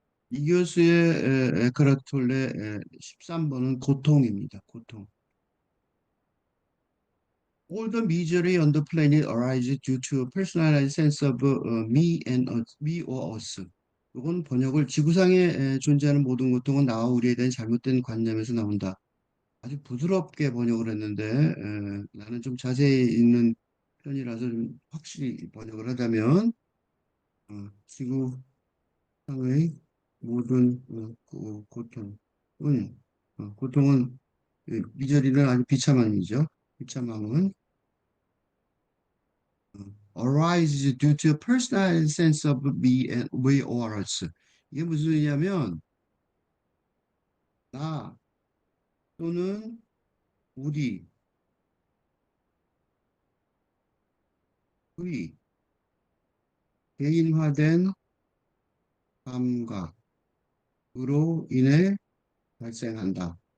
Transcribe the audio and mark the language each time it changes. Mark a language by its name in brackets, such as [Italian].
[Korean] 이 교수의 에크하르톨레 13번은 고통입니다. 고통. [English] All the misery on the planet arises due to a personalized sense of me and us, me or us. [Korean] 이건 번역을 지구상에 존재하는 모든 고통은 나와 우리에 대한 잘못된 관념에서 나온다. 아주 부드럽게 번역을 했는데 나는 좀 자세히 읽는 편이라서 좀 확실히 번역을 하자면 지구상의 모든 고통은 고통은 미저리는 아주 비참함이죠. 비참함은 [English] arises due to a personal sense of me and we or us. [Korean] 이게 무슨 의미냐면 나 또는 우리, 의 개인화된 감각으로 인해 발생한다.